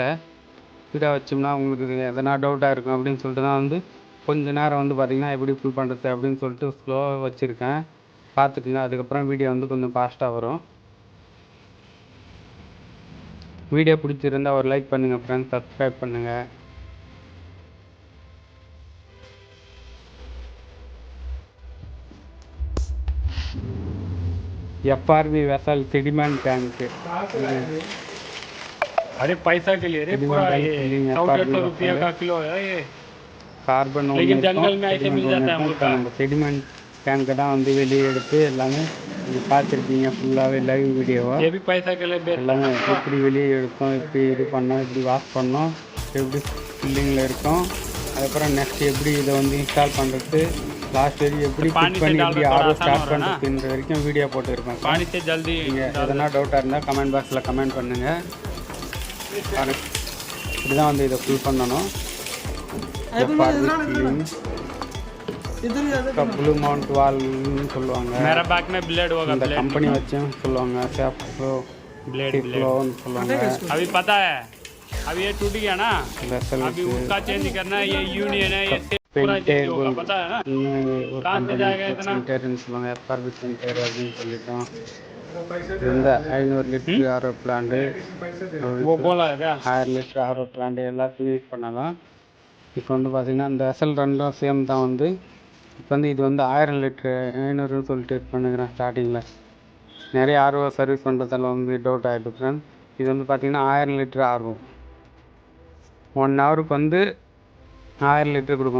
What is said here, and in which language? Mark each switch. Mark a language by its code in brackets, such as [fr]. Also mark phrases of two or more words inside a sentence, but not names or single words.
[ta] ஸ்பீடாக வச்சோம்னா உங்களுக்கு எதனா டவுட்டாக இருக்கும் அப்படின்னு சொல்லிட்டு தான் வந்து கொஞ்சம் நேரம் வந்து பார்த்திங்கன்னா எப்படி ஃபுல் பண்ணுறது அப்படின்னு சொல்லிட்டு ஸ்லோவாக வச்சுருக்கேன். பார்த்துட்டிங்கன்னா அதுக்கப்புறம் வீடியோ வந்து கொஞ்சம் ஃபாஸ்ட்டாக வரும். வீடியோ பிடிச்சிருந்தால் ஒரு லைக் பண்ணுங்கள் ஃப்ரெண்ட்ஸ், சப்ஸ்கிரைப் பண்ணுங்கள். [en] FRB vessel sediment tank. [hi] अरे पैसा के लिए पूरा ये 100-150 रुपये का किलो है ये। कार्बन, लेकिन जंगल में ऐसे मिल जाता है [ta] सेडिमेंट டேங்கை தான் வந்து வெளியே எடுத்து எல்லாமே நீங்கள் பார்த்துருப்பீங்க ஃபுல்லாகவே [en] live video. [hi] ये भी पैसा के लिए बेच [ta] எல்லாமே எப்படி வெளியே எடுத்தோம், எப்படி இது பண்ணோம், எப்படி வாஷ் பண்ணோம், எப்படி ஃபில்லிங்கில் இருக்கோம், அதுக்கப்புறம் நெக்ஸ்ட் எப்படி இதை வந்து இன்ஸ்டால் பண்ணுறது, லாஸ்ட் வரைக்கும் எப்படி ஃபிட் பண்ணி எப்படி [en] RO start [ta] பண்ணுறதுன்ற வரைக்கும் வீடியோ போட்டுருப்பேன். [hi] पानी से जल्दी [ta] நீங்கள் எதனா டவுட்டாக இருந்தால் கமெண்ட் பாக்ஸில் கமெண்ட் பண்ணுங்கள். இப்படி தான் வந்து இதை ஃபில் பண்ணணும். ப்ளூ மவுண்ட் வால்னு சொல்லுவாங்க. [hi] मेरा बैग में ब्लेड होगा, [ta] இந்த கம்பெனி வச்சும் சொல்லுவாங்க. சேஃப்ளோ [hi] ब्लेड [ta] ஃப்ளோன்னு சொல்லுவாங்க. [hi] अभी पता है, अभी ये टूट गया ना, अभी उसका चेंज करना है. ये यूनियन है, ये पूरा चेंज होगा, पता है ना. कहाँ से जाएगा इतना? [ta] சொல்லுவாங்க. எஃப்ஆர்பி சென்டர் அப்படின்னு சொல்லிட்டோம். இந்த 500 லிட்டர் [en] RO plant, [hi] वो बोला है क्या? [ta] 1000 லிட்டர் [en] RO plant [ta] எல்லாத்தையும் யூஸ் பண்ணலாம். இப்போ வந்து பார்த்திங்கன்னா இந்த எஸ்எல் ரெண்டும் சேம் தான். வந்து இப்போ வந்து இது வந்து 1000 லிட்ரு 500ன்னு சொல்லிட்டு இது பண்ணுறேன். ஸ்டார்டிங்கில் நிறைய [en] RO service [ta] பண்ணுறதால வந்து டவுட் ஆகிட்டு ஃப்ரெண்ட். இது வந்து பார்த்திங்கன்னா 1000 லிட்டர் ஆர்ஓ 1 ஹவருக்கு வந்து 1000 லிட்டர் கொடுக்கும்.